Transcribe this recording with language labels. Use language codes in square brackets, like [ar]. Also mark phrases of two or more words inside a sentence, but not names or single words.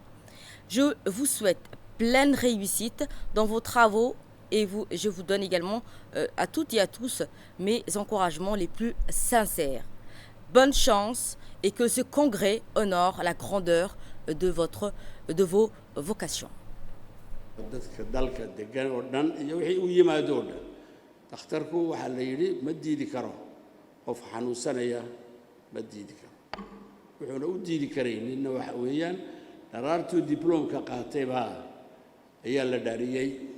[fr] Je vous souhaite pleine réussite dans vos travaux et je vous donne également à toutes et à tous mes encouragements les plus sincères. Bonne chance et que ce congrès honore la grandeur de vos vocations. [so] dadka dalka degan oo dhan iyo wixii u yimaado oo dhan dhakhtarku waxa la yiri ma diidi karo qof xanuunsanaya ma diidi karo wuxuuna u diidi karayninna waxa weeyaan daraartuu diplomka qaatay baa ayaa la dhaariyay